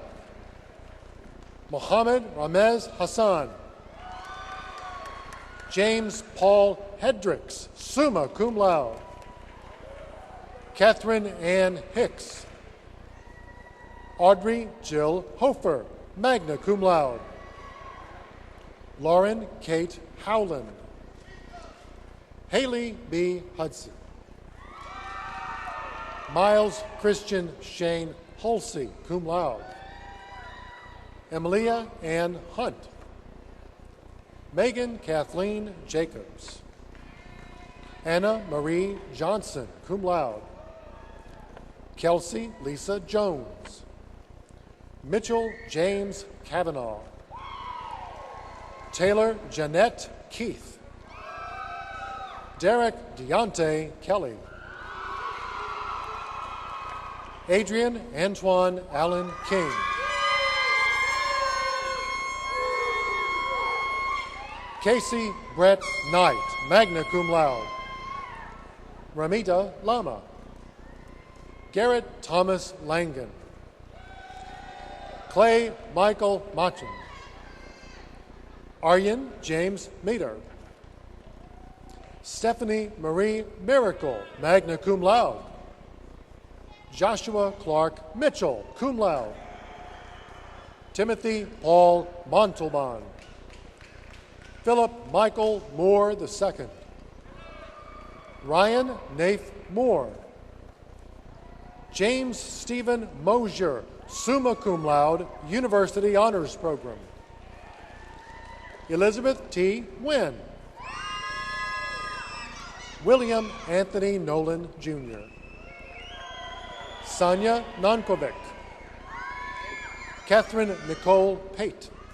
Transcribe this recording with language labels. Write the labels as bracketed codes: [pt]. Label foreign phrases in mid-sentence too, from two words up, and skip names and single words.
[en] Mohammed Ramez Hassan. James Paul Hedricks, [la] summa cum laude. [en] Catherine Ann Hicks. Audrey Jill Hofer, [la] magna cum laude. [en] Lauren Kate Howland. Haley B. Hudson. Miles Christian Shane Halsey, [la] cum laude. [en] Emilia Ann Hunt. Megan Kathleen Jacobs. Anna Marie Johnson, [la] cum laude. [en] Kelsey Lisa Jones. Mitchell James Kavanaugh. Taylor Jeanette Keith. Derek Deontay Kelly. Adrian Antoine Allen King. Casey Brett Knight, [la] magna cum laude. [en] Ramita Lama. Garrett Thomas Langan. Clay Michael Machin. Aryan James Meter. Stephanie Marie Miracle, [la] magna cum laude. [en] Joshua Clark Mitchell, [la] cum laude. [en] Timothy Paul Montalban. Philip Michael Moore II. Ryan Nath Moore. James Stephen Mosier, [la] summa cum laude, [en] University Honors Program. Elizabeth T. Wynn. William Anthony Nolan, Jr. Sonia Nonkovic. Catherine Nicole Pate.